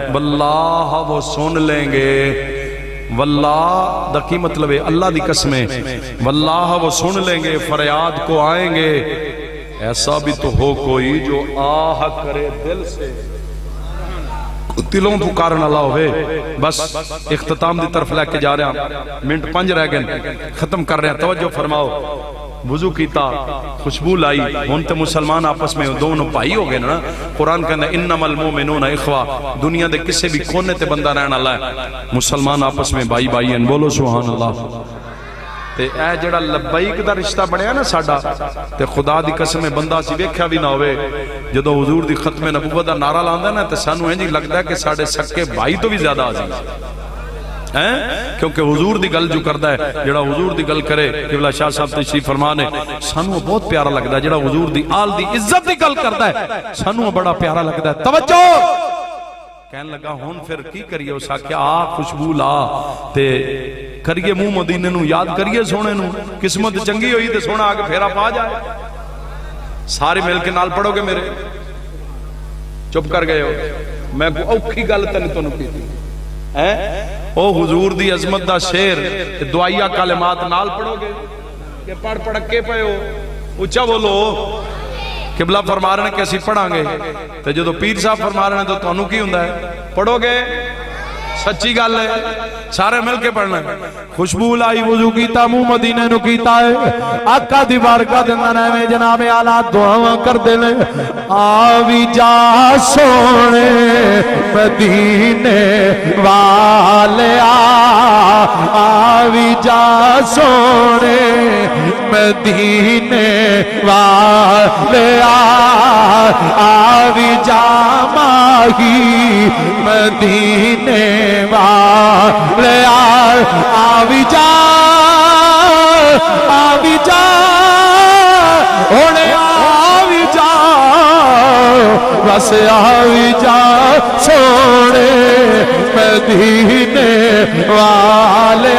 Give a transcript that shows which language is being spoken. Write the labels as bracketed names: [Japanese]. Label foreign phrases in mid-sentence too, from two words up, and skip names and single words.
[Urdu] واللہ وہ سن لیں گے، [Punjabi] واللہ دا کی مطلب ہے اللہ دی قسمیں، [Urdu] واللہ وہ سن لیں گے، فریاد کو آئیں گے. ایسا بھی تو ہو کوئی جو آہ کرے دل سے، [Punjabi] دلوں پکارن اللہ ہوئے. [Urdu] بس اختتام دی طرف لے کے جا رہے ہیں، منٹ 5 رہ گئے، ختم کر رہے ہیں. [Punjabi] توجہ فرماؤ. وضو کیتا، خوشبو لائی، ہون تے مسلمان آپس میں دونوں پائی ہو گئے نا. قرآن کہنا [Arabic] انما المومنون اخوہ، [Punjabi] دنیا دے کسے بھی کونے تے بندہ رہنا اللہ ہے، [Urdu] مسلمان آپس میں بائی بائی ہیں. بولو سبحان اللہ. [Punjabi] تے اے جڑا لبیک دا رشتہ بڑھیا نا ساڈا، تے خدا دی قسم بندہ سی ویکھیا بھی نہ ہوئے جدو حضور دی ختم نبوت دا نعرہ لاندا نا تے سانو انج لگدا ہے کہ ساڈے سکے بھائی تو بھی زیادہ عزیز ہیں، کیونکہ حضور دی گل جو کردا ہے، جڑا حضور دی گل کرے، قبلہ شاہ صاحب تشریف فرما نے، سانو بہت پیارا لگدا ہے. جڑا حضور دی آل دی عزت دی گل کردا ہے سانو بڑا پیارا لگدا ہے. توجہ. کہنے لگا ہون پھر کی کریے؟ اس آکھیا آ خوشبو لا تے کریے منہ مدینے نو یاد کریے سونے نو، قسمت چنگی ہوئی تے سونا آگے پھیرا پا جائے. سارے مل کے نال پڑھو گے میرے؟ [Urdu] چپ کر گئے ہو؟ [Punjabi] میں کو اوکھی گل تن تو کی تھی او حضور دی عظمت دا شیر دعائیہ کلمات نال پڑھو گے کہ پڑھ پڑھ کے پے ہو؟ [Urdu] اچھا بولو. [Punjabi] قبلہ فرما رہے ہیں کہ اسی پڑھاں گے، تو جدو پیر صاحب فرما رہے ہیں تو تانوں کی ہوندا ہے؟ پڑھو گے؟ سچی گل ہے، سارے مل کے پڑھنا ہے. خوشبو لائی، وضو کیتا، منہ مدینے نو کیتا ہے، آقا دی بارگاہ دے اندر میں جناب اعلیٰ دعاواں کر دینے. آوی جا سونے مدینے والیا، آوی جا سونے مدینے والیا، آوی جا ماہی مدینے والیا، آوی جا ہونے آوی جا، بس آوی جا سونے مدینے والیا.